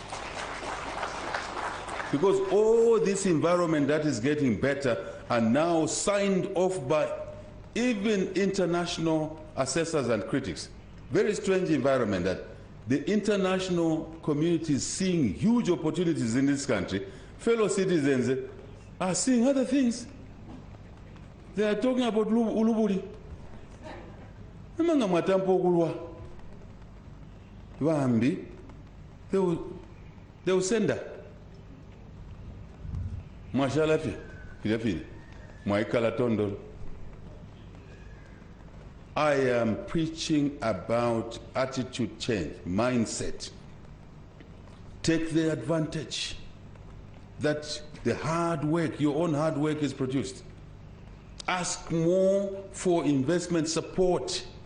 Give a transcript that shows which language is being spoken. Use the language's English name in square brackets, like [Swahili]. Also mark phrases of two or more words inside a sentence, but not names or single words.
[English] Because all this environment that is getting better and now signed off by even international assessors and critics. Very strange environment that the international community is seeing huge opportunities in this country. Fellow citizens are seeing other things. They are talking about ulubuli. [Bemba] Amanga matampo kulwa. Wambi. [English] They will send her. [Bemba] Mwashalafi. Filafili. Mwaikala tondolo. [English] I am preaching about attitude change, mindset. Take the advantage that the hard work, your own hard work is produced. Ask more for investment support.